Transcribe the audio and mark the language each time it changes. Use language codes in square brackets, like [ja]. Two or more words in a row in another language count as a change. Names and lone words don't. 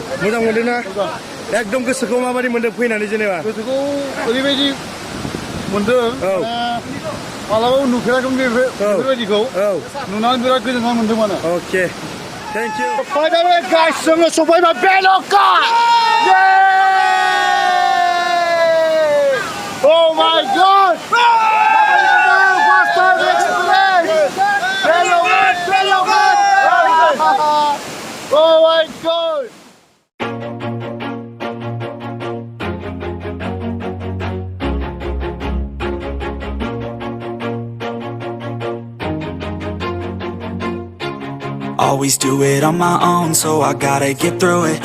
[brx] मोजां मोनदों ना एकदम गोसोखौ माबायदि मोनदों फैनानै जेनेबा गोसोखौ ओरैबायदि मोनदों मालाबाबो नुफेराखैमोन बेफोरबायदिखौ नुनानै बिराद गोजोननाय मोनदों माने [en] okay thank you finally guys [brx] जोङो सफैबाय बेलुघाट [en] Oh my God! First time experience! Bhelughat! Oh my God! Always do it on my own, so I gotta get through it.